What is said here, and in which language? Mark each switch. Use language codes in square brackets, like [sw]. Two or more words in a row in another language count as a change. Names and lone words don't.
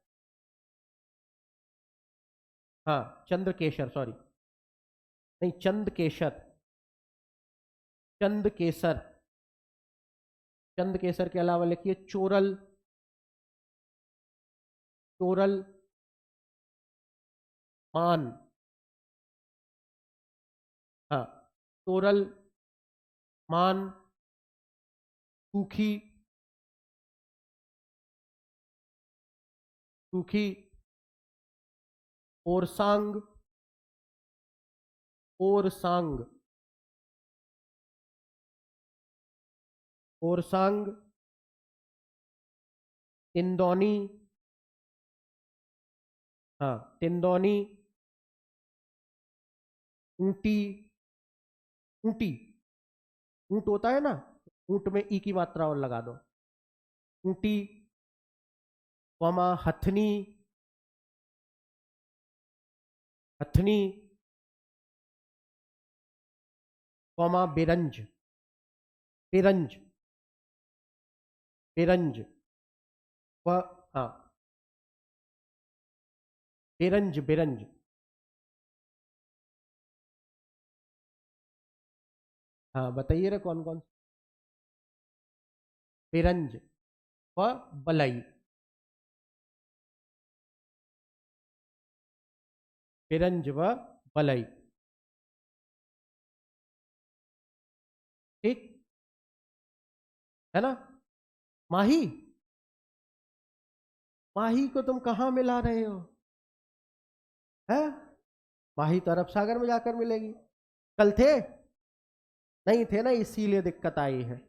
[hi] हाँ चंद्रकेशर, सॉरी, नहीं चंद्रकेशर, चंद्रकेसर, चंद्रकेसर के अलावा लिखिए चोरल, चोरल, मान, हाँ, चोरल, मान, सूखी, सूखी, ओरसांग, ओरसांग, ओरसांग, तिंदौनी, हाँ तिंदौनी, ऊंटी, ऊंटी, ऊंट होता है ना, ऊंट में ई की मात्रा और लगा दो, ऊंटी, वमा हथनी, हथनी, कौमा बिरंज, बिरंज, बिरंज, व, हाँ बिरंज, बिरंज, हाँ बताइए रे कौन कौन, बिरंज व बलई, बिरंज व बलई, ठीक है ना। माही, माही को तुम कहाँ मिला रहे हो, है, माही तो अरब सागर में जाकर मिलेगी, कल थे, नहीं थे ना, इसीलिए दिक्कत आई है।